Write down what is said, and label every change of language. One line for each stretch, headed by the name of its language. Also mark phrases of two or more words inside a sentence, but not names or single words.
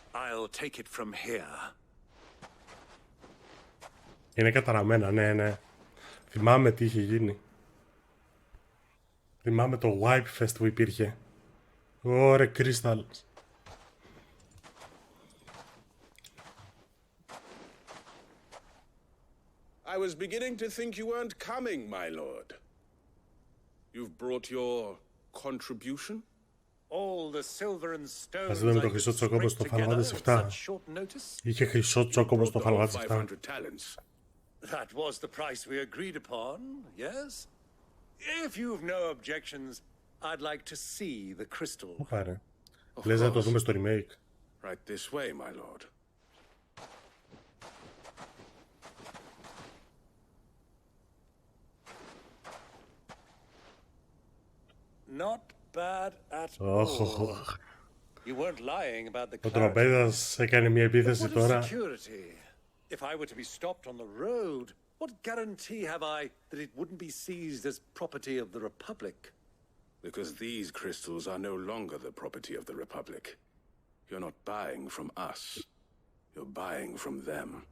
English: I'll take it from here.
Greek: Είναι καταραμένα, ναι. Θυμάμαι τι είχε γίνει. Θυμάμαι το Wipe Fest που υπήρχε. Ωρε,
English: Crystal. I was beginning to think you weren't coming, my lord. You've brought your contribution? All the silver and stones
Greek: Ας δούμε το χρυσό τσόκοπο στο Final Fantasy VII. Είχε χρυσό τσόκοπο στο Final Fantasy VII.
English: That was the price we agreed upon, yes? If you've no objections, I'd like to see the crystal.
Greek: Πάρε. Λες να το δούμε στο remake.
English: Right this way, my lord. Not bad at all. You weren't lying about the
Greek: Ο τροπέδας έκανε μια επίθεση τώρα.
English: If I were to be stopped on the road, what guarantee have I that it wouldn't be seized as property of the Republic? Because these crystals are no longer the property of the Republic. You're not buying from us. You're buying from them.